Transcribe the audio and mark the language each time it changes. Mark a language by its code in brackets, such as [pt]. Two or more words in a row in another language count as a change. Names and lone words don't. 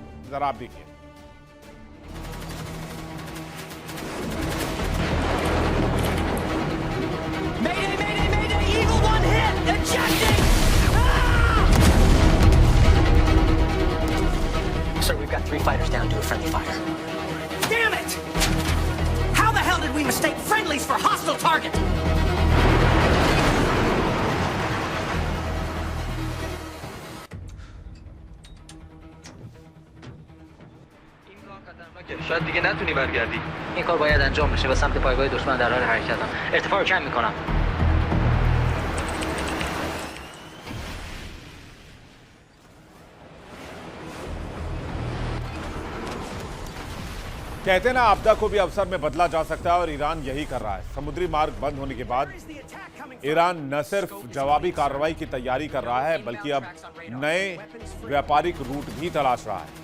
[hi] जरा आप देखिए। [en] Sir, we've got 3 fighters down to a friendly fire. Damn it! How the hell did we mistake friendlies for hostile target? [fa] شاید دیگه نتونی برگردی. این کار باید انجام بشه. به سمت پایگاه دشمن در حال حرکتم. ارتفاع رو کم میکنم. [hi] कहते हैं ना, आपदा को भी अवसर में बदला जा सकता है और ईरान यही कर रहा है। समुद्री मार्ग बंद होने के बाद ईरान न सिर्फ जवाबी कार्रवाई की तैयारी कर रहा है बल्कि अब नए व्यापारिक रूट भी तलाश रहा है।